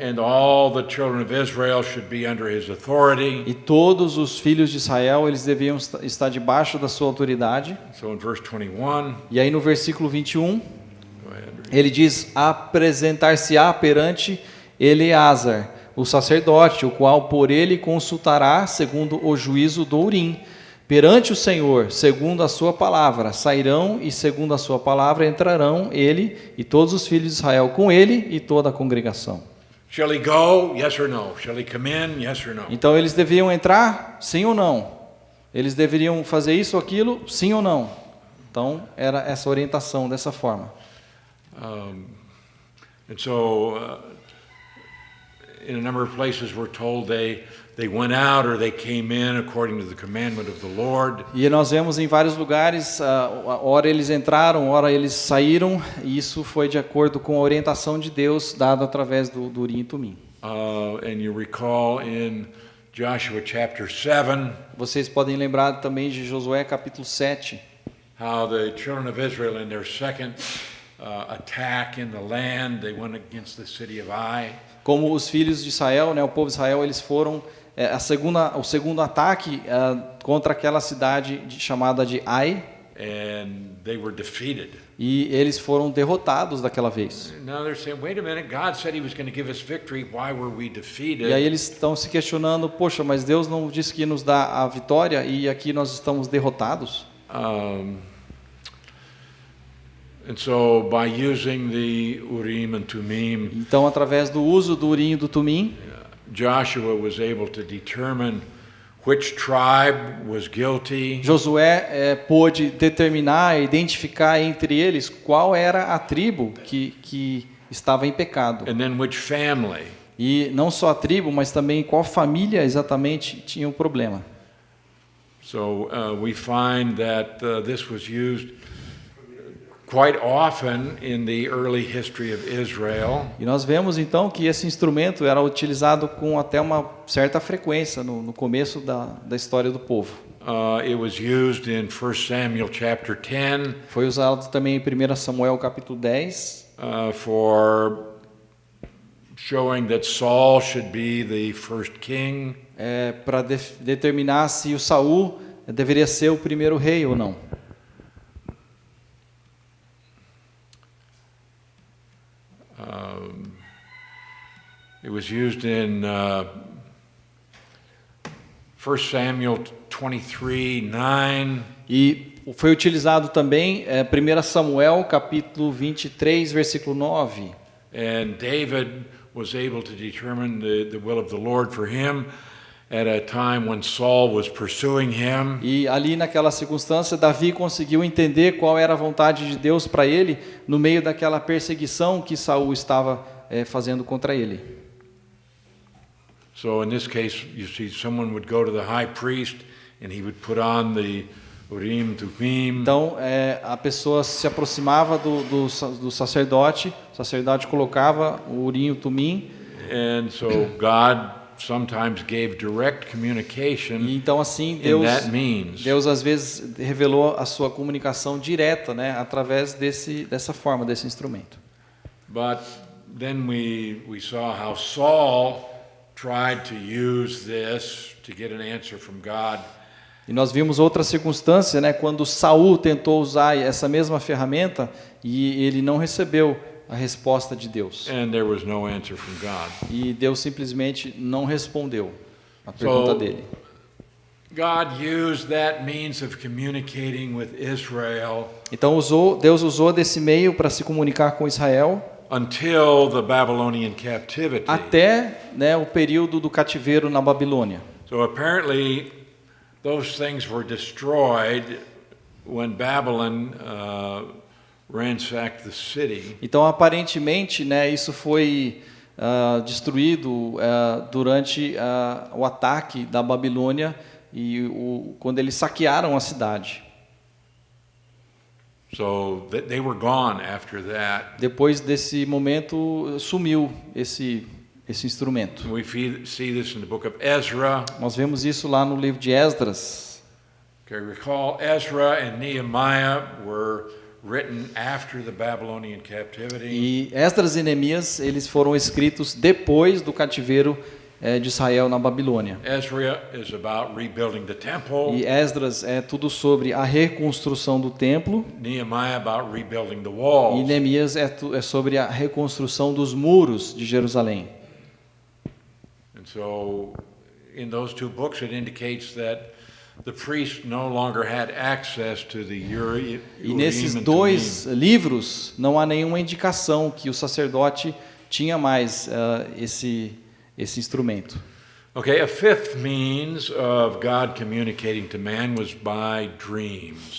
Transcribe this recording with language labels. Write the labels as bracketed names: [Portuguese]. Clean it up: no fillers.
[English] And all the children of Israel should be under his authority. [Portuguese] e todos os filhos de Israel eles deviam estar debaixo da sua autoridade. [English] So in verse 21, [Portuguese] E aí no versículo 21, [English] go ahead. [Portuguese] ele diz: apresentar-se-á perante Eleazar, o sacerdote, o qual por ele consultará segundo o juízo do Urim. Perante o Senhor, segundo a sua palavra, sairão e segundo a sua palavra entrarão ele e todos os filhos de Israel com ele e toda a congregação. [English] Shall he go? Yes or no? Shall he come in? Yes or no? [Portuguese] Então eles deviam entrar? Sim ou não? Eles deveriam fazer isso ou aquilo? Sim ou não? Então era essa orientação dessa forma. [English] And so in a number of places we're told they went out or they came in according to the commandment of the Lord. [Portuguese] E nós vemos em vários lugares, ora eles entraram, ora eles saíram, e isso foi de acordo com a orientação de Deus dada através do Urim e Tumim. [English] And you recall in Joshua chapter 7, [Portuguese] Vocês podem lembrar também de Josué capítulo 7, [English] how the children of Israel in their second attack in the land, they went against the city of Ai. [Portuguese] como os filhos de Israel, né, o povo de Israel, eles foram o segundo ataque contra aquela cidade chamada de Ai, [English] And they were defeated. [Portuguese] e eles foram derrotados daquela vez. [English] Now they're saying, wait a minute, God said He was going to give us victory. Why were we defeated? [Portuguese] E aí eles estão se questionando, poxa, mas Deus não disse que nos dá a vitória e aqui nós estamos derrotados? [English] And so by using the Urim and Tumim, [Portuguese] Então, através do uso do Urim e do Tumim, [English] Joshua was able to determine which tribe was guilty [Portuguese] Josué pôde determinar, identificar entre eles qual era a tribo que estava em pecado. [English] and then which family. [Portuguese] E não só a tribo, mas também qual família exatamente tinha o problema. [English] So we find that this was used quite often in the early history of Israel. [Portuguese] E nós vemos então que esse instrumento era utilizado com até uma certa frequência no começo da história do povo. [English] It was used in 1 Samuel chapter 10 [Portuguese] Foi usado também em 1 Samuel capítulo 10, [English] for showing that Saul should be the first king. [Portuguese] para determinar se o Saul deveria ser o primeiro rei ou não. [English] It was used in 1 Samuel 23:9. [Portuguese] E foi utilizado também 1 Samuel capítulo 23, versículo 9. [English] And David was able to determine the will of the Lord for him at a time when Saul was pursuing him. [Portuguese] E ali naquela circunstância, Davi conseguiu entender qual era a vontade de Deus para ele no meio daquela perseguição que Saul estava fazendo contra ele. [English] So in this case, you see, someone would go to the high priest and he would put on the Urim Tumim. [Portuguese] Então, a pessoa se aproximava do sacerdote, o sacerdote colocava o Urim e o Tumim. [English] And so God sometimes gave direct communication [Portuguese] E então assim [English] in that means. [Portuguese] Deus às vezes revelou a sua comunicação direta, né, através dessa forma, desse instrumento. [English] But then we saw how Saul tried to use this to get an answer from God. [Portuguese] E nós vimos outra circunstância, né, quando Saul tentou usar essa mesma ferramenta e ele não recebeu a resposta de Deus. [English] And there was no answer from God. [Portuguese] E Deus simplesmente não respondeu a pergunta dele. [English] God used that means of communicating with Israel [Portuguese] Então Deus usou desse meio para se comunicar com Israel [English] until the Babylonian captivity. [Portuguese] até, né, o período do cativeiro na Babilônia. [English] So apparently those things were destroyed when Babylon ransacked the city. [Portuguese] Então, aparentemente, né, isso foi destruído durante o ataque da Babilônia e quando eles saquearam a cidade. [English] So they were gone after that. [Portuguese] Depois desse momento, sumiu esse instrumento. [English] We see this in the book of Ezra. [Portuguese] Nós vemos isso lá no livro de Esdras. [English] Okay, recall Ezra and Nehemiah were written after the Babylonian captivity. [Portuguese] E Esdras e Neemias, eles foram escritos depois do cativeiro de Israel na Babilônia. [English] Ezra is about rebuilding the temple. [Portuguese] E Esdras é tudo sobre a reconstrução do templo. [English] Nehemiah about rebuilding the [Portuguese] E [English] walls. [Portuguese] Neemias é sobre a reconstrução dos muros de Jerusalém. [English] And so in those two books it indicates that the priest no longer had access to the Urim [Portuguese] E nesses [English] and [Portuguese] dois [English] Tumim. [Portuguese] livros não há nenhuma indicação que o sacerdote tinha mais esse instrumento. [English] Okay, a fifth means of God communicating to man was by dreams.